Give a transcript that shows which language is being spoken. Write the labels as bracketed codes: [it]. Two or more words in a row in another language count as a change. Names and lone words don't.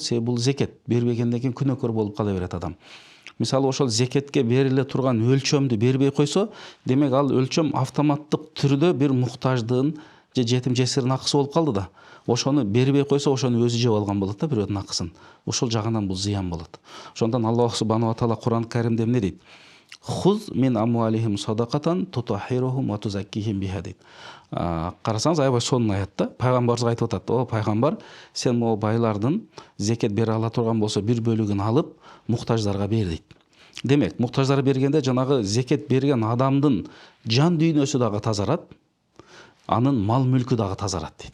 [ky] Себеби бул зекет, бербегенден кийин күнөөкөр болуп кала берет адам. Мисалы ошол зекетке бериле турган өлчөмдү бербей койсо, демек ал өлчөм автоматтык түрдө бир муктаждын же жетим жесирдин акысы болуп калды да. Ошону бербей койсо, ошону өзү жеп алган болот да, бирөөдүн акысын. Ошол жагынан бул зыян болот. Ошондон Аллах субханаху ва таала Кур'ан Каримде эмне дейт? [ar] خذ من أموالهم صدقة تطهرهم وتزكيهم بها дейт. [ky] Карасаңыз аябай сонун аят да. Пайгамбарыбызга айтып атат: "О пайгамбар, сен могу байлардын зекет бере ала турган болсо, бир бөлүгүн алып муктаждарга бер" дейт. Демек, муктаждарга бергенде жанагы зекет берген адамдын жан дүйнөсү дагы тазарат, анын мал мүлкү дагы тазарат дейт.